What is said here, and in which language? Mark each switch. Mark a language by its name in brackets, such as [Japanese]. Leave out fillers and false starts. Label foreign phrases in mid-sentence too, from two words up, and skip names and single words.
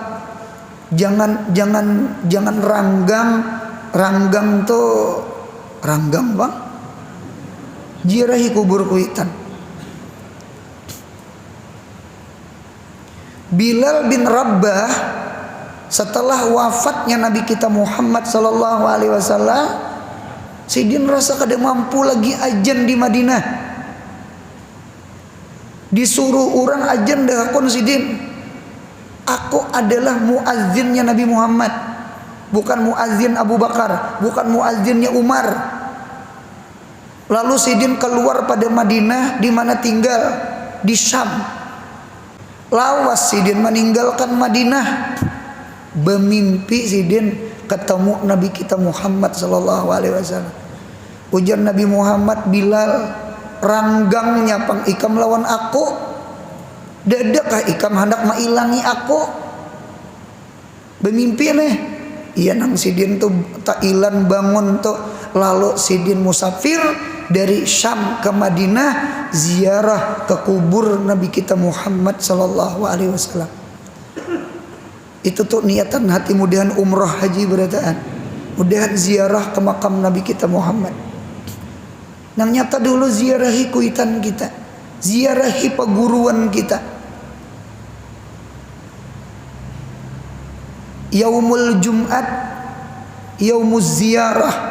[Banjar] Jangan ranggang tuh ranggang bang. Ziarahi kubur kuitan. Bilal bin Rabah setelah wafatnya Nabi kita Muhammad [Arabic] صلى الله عليه وسلم, [Banjar] sidin rasa kada mampu lagi ajan di Madinah. Disuruh orang ajan dahakon sidin. [Indonesian] Aku adalah muazzinnya Nabi Muhammad, bukan muazzin Abu Bakar, bukan muazzinnya Umar. [Banjar] Lalu sidin keluar pada Madinah, di mana tinggal di Syam. Lawas sidin meninggalkan Madinah, bermimpi sidin ketemu Nabi kita Muhammad [Arabic] صلى الله عليه وسلم. [Banjar] Ujar Nabi Muhammad, Bilal, ranggangnya pang ikam lawan aku. Dadakah ikam hendak mailangi aku? Bermimpi nih. Iya nang sidin tuh tak ilan bangun tuh. Lalu sidin musafir dari Syam ke Madinah, ziarah ke kubur Nabi kita Muhammad [Arabic] صلى الله عليه وسلم. [Banjar] Itu tuh niatan hati, mudahan umrah haji berataan, mudahan ziarah ke makam Nabi kita Muhammad. Nang nyata dulu ziarahi kuitan kita, ziarahi peguruan kita. [Arabic] يوم الجمعة، يوم الزيارة.